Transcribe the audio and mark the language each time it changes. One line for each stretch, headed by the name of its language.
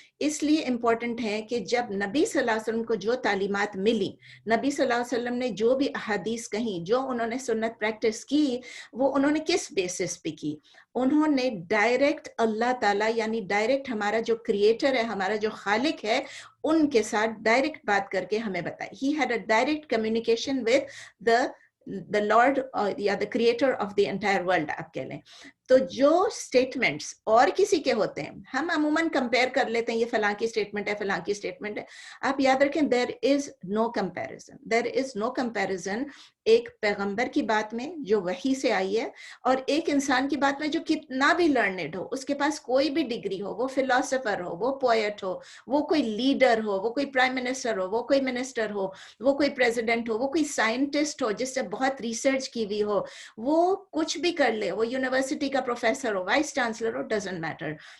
Urdu: اس لیے امپورٹنٹ ہے کہ جب نبی صلی اللہ علیہ وسلم کو جو تعلیمات ملی، نبی صلی اللہ علیہ وسلم نے جو بھی احادیث کہیں، جو انہوں نے سنت پریکٹس کی، وہ انہوں نے کس بیسس پہ کی؟ انہوں نے ڈائریکٹ اللہ تعالیٰ یعنی ڈائریکٹ ہمارا جو کریٹر ہے، ہمارا جو خالق ہے، ان کے ساتھ ڈائریکٹ بات کر کے ہمیں بتائی.
English: He had a direct communication with the Lord یا the creator of the entire world
Urdu: آپ کہہ لیں. تو جو سٹیٹمنٹس اور کسی کے ہوتے ہیں، ہم عموماً کمپیئر کر لیتے ہیں، یہ فلاں کی سٹیٹمنٹ ہے، فلاں کی سٹیٹمنٹ ہے. آپ یاد رکھیں
English: there is no comparison. There is no comparison
Urdu: ایک پیغمبر کی بات میں جو وحی سے آئی ہے اور ایک انسان کی بات میں جو کتنا بھی لرنڈ ہو، اس کے پاس کوئی بھی ڈگری ہو، وہ فلاسفر ہو، وہ پوئٹ ہو، وہ کوئی لیڈر ہو، وہ کوئی پرائم منسٹر ہو، وہ کوئی منسٹر ہو، وہ کوئی پریزیڈنٹ ہو، وہ کوئی سائنٹسٹ ہو جس سے بہت ریسرچ کی ہوئی ہو، وہ کچھ بھی کر لے، وہ یونیورسٹی کا professor ہو، vice chancellor ہو،
English: Doesn't matter.